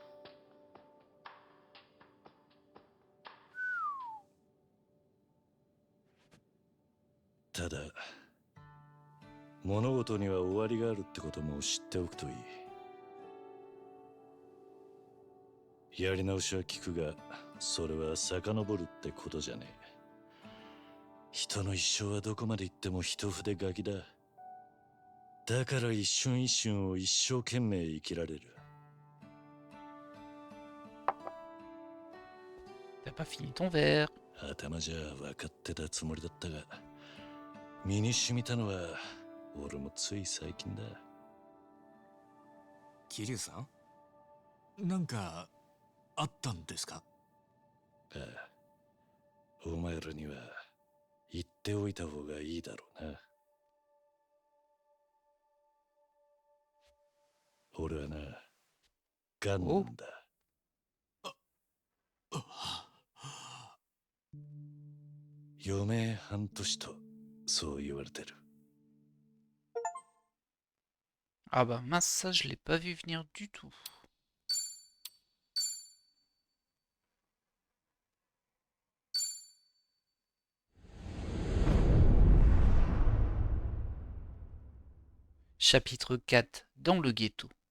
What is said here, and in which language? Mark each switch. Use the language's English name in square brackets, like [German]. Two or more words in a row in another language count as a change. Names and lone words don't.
[Japanese] ただ物事には終わりがあるってことも知っておくといい。やり直しは効くが、それは遡るってことじゃねえ。人の一生はどこまで行っても一筆書きだ。だから一瞬一瞬を一生懸命生きられる。 [French] T'as pas fini ton verre. [Japanese] 頭じゃ分かってたつもりだったが、身に染みたのは俺もつい最近だ。桐生さん？なんかあったんですか？ああ、お前らには言っておいた方がいいだろうな。俺はな、ガンなんだ。余命半年とそう言われてる。 [French] Ah bah mince, ça je l'ai pas vu venir du tout. Chapitre 4. Dans le ghetto.